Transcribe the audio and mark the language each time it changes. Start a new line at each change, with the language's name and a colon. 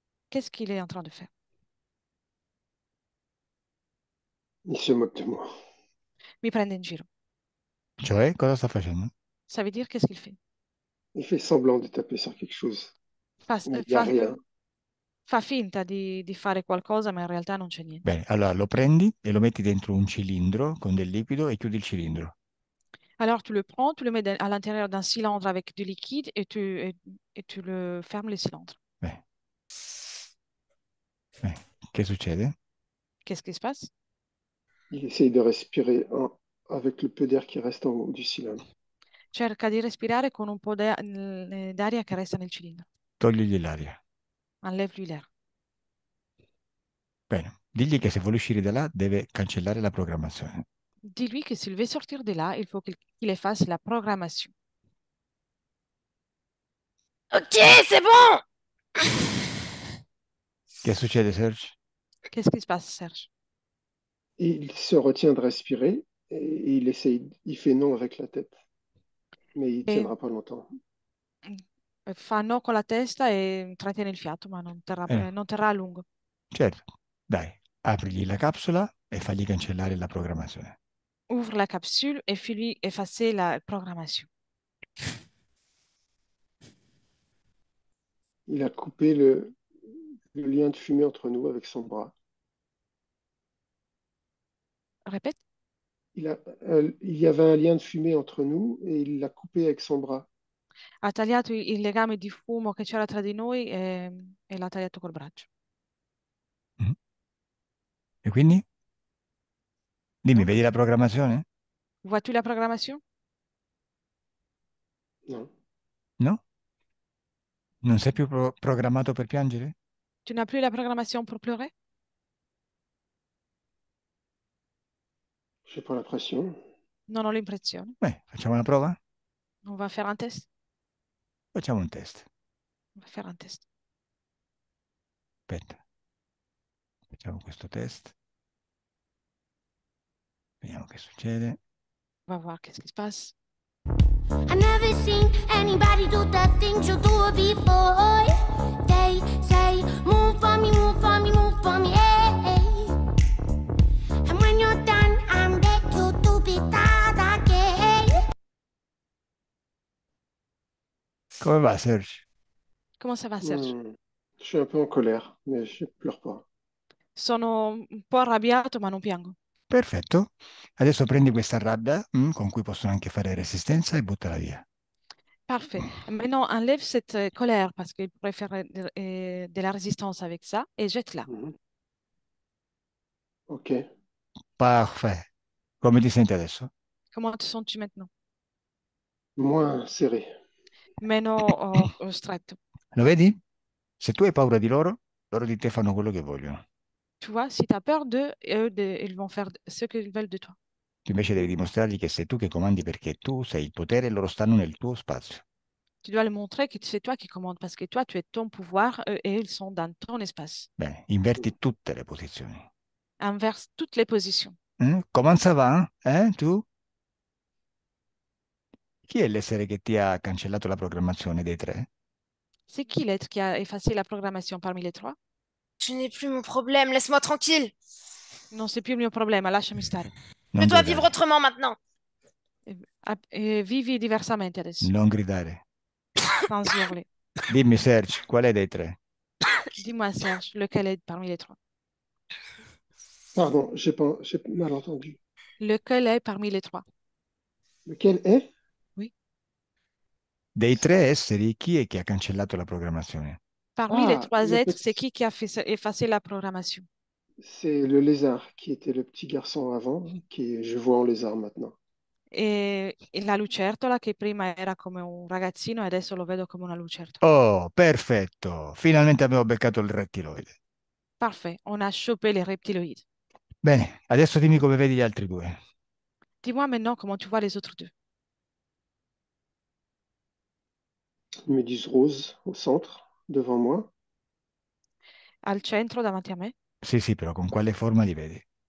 French: Qu'est-ce qu'il est en train de faire? Il se moque de moi.
Italian: Mi prende in giro. Cioè, cosa sta facendo?
French: Ça veut dire qu'est-ce qu'il fait? Il fait semblant de taper sur quelque chose,
Italian: Fa,
French: mais il n'y a
Italian: fa-
French: rien.
Italian: fa finta di fare qualcosa, ma in realtà non c'è niente. Bene, allora lo prendi e lo metti dentro un cilindro con del liquido e chiudi il cilindro.
French: Alors tu le prends, tu le mets à l'intérieur d'un cylindre avec du liquide et tu le fermes le cylindre.
Italian: Bene. Che succede?
French: Qu'est-ce qui se passe? Il essaye de respirer avec le peu d'air qui reste en haut du cylindre.
Italian: Cerca di respirare con un po' d'aria che resta nel cilindro. Togligli l'aria.
French: Enlève-lui l'air.
Italian: Bene, digli che se vuole uscire da là deve cancellare la programmazione.
French: Dis-lui que s'il veut sortir de là, il faut qu'il efface la programmation. Ok, c'est bon!
Italian: Che succede, Serge?
French: Qu'est-ce qui se passe, Serge? Et il se retient de respirer et il essaye, il fait non avec la tête, mais il
Italian: E
French: tiendra pas longtemps.
Italian: fa no con la testa e trattiene il fiato, ma non terrà a lungo. Certo, dai, aprigli la capsula e fagli cancellare la programmazione.
French: Ouvre la capsule et fais-lui effacer la programmation. Il a coupé le lien de fumée entre nous avec son bras. Répète. Il y avait un lien de fumée entre nous et il l'a coupé avec son bras.
Italian: Ha tagliato il legame di fumo che c'era tra di noi e l'ha tagliato col braccio. Mm. E quindi? Dimmi,
French: Donc,
Italian: vedi la programmazione?
French: vois-tu la programmation? Non.
Italian: No? Non sei più programmato per piangere? Tu n'as plus la programmation pour pleurer?
French: J'ai pas l'impression.
Italian: Non ho l'impressione. Facciamo una prova?
French: On va faire un test?
Italian: Facciamo un test.
French: On va faire un test.
Italian: Aspetta. Facciamo questo test. Vediamo che succede.
French: On va voir qu'est-ce qui se passe.
English: I never seen anybody do the things you do before. They say, move for me, move for me, move for me, hey. And when you're done, I'm back you to be that again.
Italian: Come va, Serge?
French: Comment ça va, Serge? Je suis un peu en colère, mais je pleure pas.
Italian: Sono un po' arrabbiato, ma non piango. Perfetto. Adesso prendi questa rabbia, con cui possono anche fare resistenza, e buttala via.
French: Parfait. Maintenant, enlève cette colère parce qu'il pourrait faire de la résistance avec ça et jette-la. Mhm. Ok.
Italian: Parfait. Come ti senti adesso?
French: Comment te sens-tu maintenant? Moins serré.
Italian: Meno stretto. Lo vedi? Se tu hai paura di loro, loro di te fanno quello che vogliono.
French: Tu vois, si tu as peur d'eux, ils vont faire ce qu'ils veulent de toi.
Italian: Tu invece devi dimostrargli che sei tu che comandi perché tu sei il potere e loro stanno nel tuo spazio.
French: Tu dois le montrer que c'est toi qui commandes parce que toi, tu es ton pouvoir et ils sont dans ton espace.
Italian: Bene, inverti tutte le posizioni.
French: Inverse toutes les positions. Come ça va? Tu?
Italian: Chi è l'essere che ti ha cancellato la programmazione dei tre?
French: C'est qui l'être qui a effacé la programmation parmi les trois? Tu n'es plus mon problème, laisse-moi tranquille.
Italian: Non sei più il mio problema, lasciami stare. Non
French: Je dois vivre
Italian: gridare,
French: autrement maintenant.
Italian: Vivi diversamente adesso, non gridare.
French: sans hurler.
Italian: Dimmi, Serge, qual è dei tre?
French: Dis-moi, Serge, lequel est parmi les trois? Pardon, j'ai mal entendu. Lequel est parmi les trois? Lequel est? Oui.
Italian: Dei tre esseri, chi è che ha cancellato la programmazione?
French: Parmi les Ah, trois le êtres, c'est petit, qui a effacé la programmation? c'est le lézard qui était le petit garçon avant, qui je vois en lézard maintenant.
Italian: E la lucertola, che prima era come un ragazzino e adesso lo vedo come una lucertola. Oh, perfetto! Finalmente abbiamo beccato il rettiloide.
French: Parfait, on a chopé les reptiloïdes.
Italian: Bene, adesso dimmi come vedi gli altri due.
French: Dis-moi maintenant comment tu vois les autres deux. Une méduse rose au centre, devant moi.
Italian: Al centro, davanti a me, Sì, sì, però con quale forma li vedi?